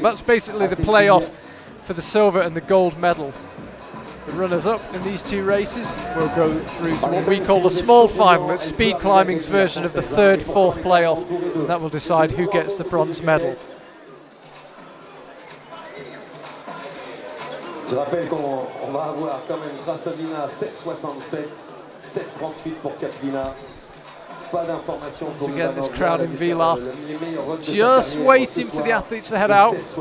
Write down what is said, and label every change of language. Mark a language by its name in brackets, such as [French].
[English] That's basically the playoff for the silver and the gold medal. The runners-up in these 2 races will go through to what we call the small final. It's speed climbing's version of the 3rd, 4th playoff. That will decide who gets the bronze medal. [French] Je rappelle qu'on va avoir quand même Krasavina 7,67, 7,38 pour Katlina. Pas d'information pour [English] again, this crowd in Villars just waiting for the athletes to head out.